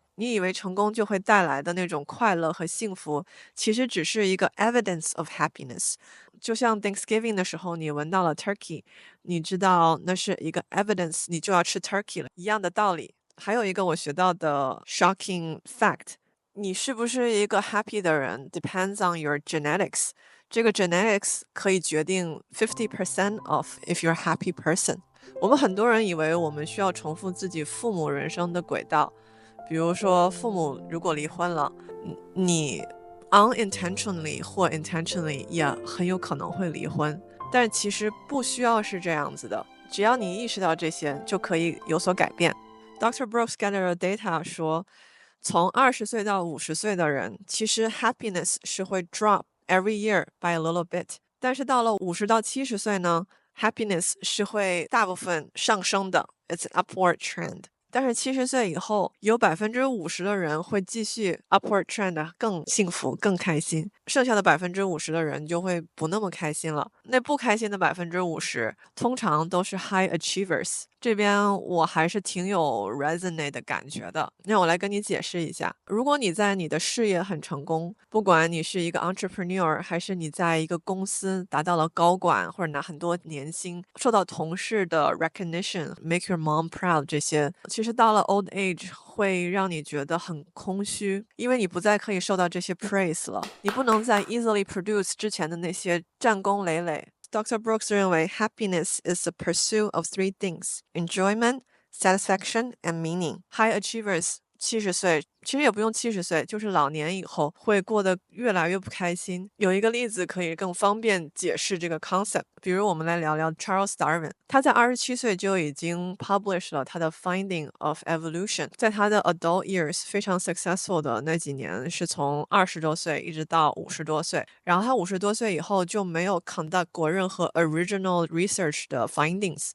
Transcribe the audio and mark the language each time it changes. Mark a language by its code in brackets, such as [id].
[zh] 你以为成功就会带来的那种快乐和幸福，其实只是一个 [en] evidence of happiness。 [zh] 就像 Thanksgiving 的时候，你闻到了 turkey，你知道那是一个 evidence，你就要吃 turkey 了，一样的道理。还有一个我学到的 [en] shocking fact， [zh] 你是不是一个 happy 的人 [en] depends on your genetics。 [zh] 这个 genetics 可以决定50% [en] of if you're a happy person。 [zh] 我们很多人以为我们需要重复自己父母人生的轨道，比如说父母如果离婚了，你 unintentionally 或 intentionally 也很有可能会离婚，但其实不需要是这样子的，只要你意识到这些，就可以有所改变。 [en] Dr. Brooks gathered data [zh] 说，从20岁到50岁的人，其实 happiness 是会 [en] drop every year by a little bit， [zh] 但是到了50到70岁呢，happiness 是会大部分上升的， [en] it's an upward trend。 [zh] 但是70岁以后，有50%的人会继续 [en] upward trend [zh] 的更幸福、更开心，剩下的50%的人就会不那么开心了。那不开心的50%，通常都是 [en] high achievers。 [zh] 这边我还是挺有 resonate 的感觉的。那我来跟你解释一下，如果你在你的事业很成功，不管你是一个 entrepreneur，还是你在一个公司达到了高管，或者拿很多年薪，受到同事的 recognition， [en] make your mom proud， [zh] 这些其实到了 [en] old age [zh] 会让你觉得很空虚，因为你不再可以受到这些 praise 了，你不能再 [en] easily produce [zh] 之前的那些战功累累。 [en] Dr. Brooks [zh] 认为 [en] happiness is the pursuit of three things: enjoyment, satisfaction, and meaning. High achievers 70岁 [zh] 其实也不用70岁，就是老年以后会过得越来越不开心。有一个例子可以更方便解释这个 concept，比如我们来聊聊 Charles Darwin，他在27岁就已经 publish 了他的 Finding of Evolution，在他的 [en] adult years [zh] 非常 successful 的那几年是从20多岁一直到50多岁，然后他50多岁以后就没有 conduct 过任何 [en] original research [zh] 的 findings。